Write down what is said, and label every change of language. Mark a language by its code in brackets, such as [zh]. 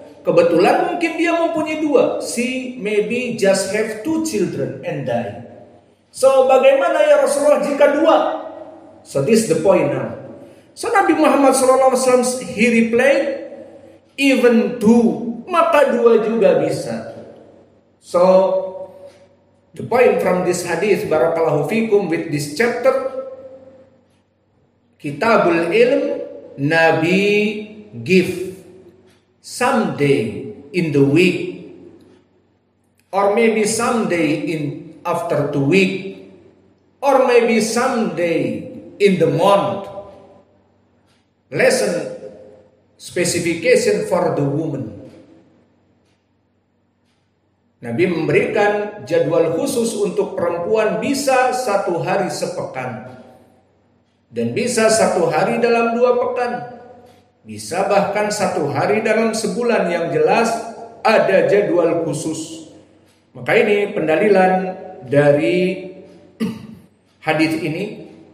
[id] Kebetulan mungkin dia mempunyai 2. [en] She maybe just have 2 children and die. So [id] bagaimana ya Rasulullah jika 2? [en] So this is the point now. So Nabi Muhammad SAW he replied, even 2, [id] maka 2 juga bisa. [en] So the point from this hadith, barakallahu fikum, with this chapter, Kitabul Ilm, Nabi give someday in the week, or maybe someday in after 2 weeks, or maybe someday in the month. Lesson specification for the woman. [id] Nabi memberikan jadwal khusus untuk perempuan, bisa 1 hari sepekan, dan bisa 1 hari dalam 2 pekan, bisa bahkan 1 hari dalam sebulan. Yang jelas ada jadwal khusus. Maka ini pendalilan dari hadis ini.